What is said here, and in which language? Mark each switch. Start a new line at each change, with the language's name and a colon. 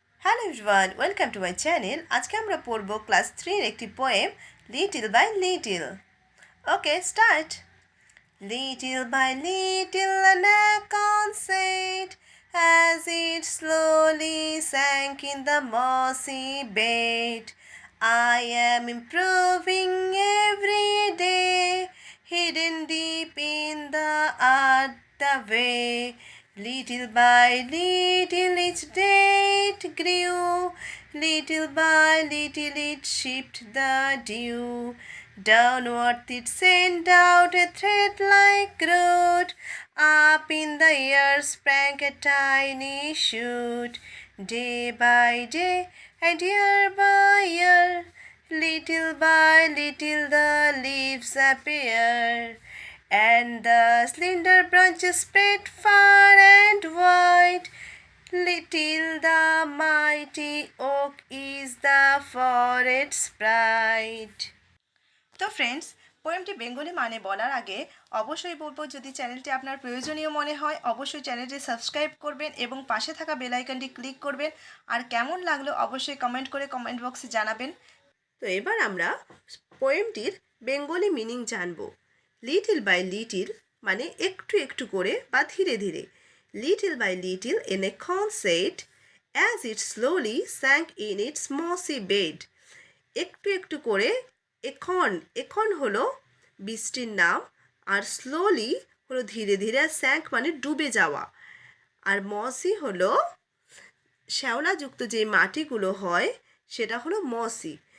English: Hello everyone, welcome to my channel.
Bangla: আজকে আমরা পড়ব
English: Class 3 এর একটি poem, little by little. Okay, start. Little by little an acorn said, as it slowly sank in the mossy bed, I am improving every day, hidden deep in the earth away. Little by little each day it grew, little by little it shipped the dew. Downward it sent out a thread-like root, up in the air sprang a tiny shoot. Day by day and year by year, little by little the leaves appear, and the slender branches spread far and wide, till the mighty oak is the forest's pride.
Bangla: তো friends, পোয়েমটি Bengali মানে বলার আগে অবশ্যই বলবো, যদি চ্যানেলটি আপনার প্রয়োজনীয় মনে হয় অবশ্যই চ্যানেলটি সাবস্ক্রাইব করবেন এবং পাশে থাকা বেল আইকনটি ক্লিক করবেন। আর কেমন লাগলো অবশ্যই কমেন্ট করে কমেন্ট বক্সে জানাবেন। তো এবার আমরা পোয়েমটির বেঙ্গলি মিনিং জানব। লিটল বাই লিটল মানে একটু একটু করে বা ধীরে ধীরে।
English: Little by little an acorn said, as it slowly sank in its mossy bed.
Bangla: একটু একটু করে, এখন হলো বৃষ্টির নাম, আর স্লোলি হলো ধীরে ধীরে, স্যাঙ্ক মানে ডুবে যাওয়া, আর মসি হলো শ্যাওলাযুক্ত যে মাটিগুলো হয় সেটা হলো মসি।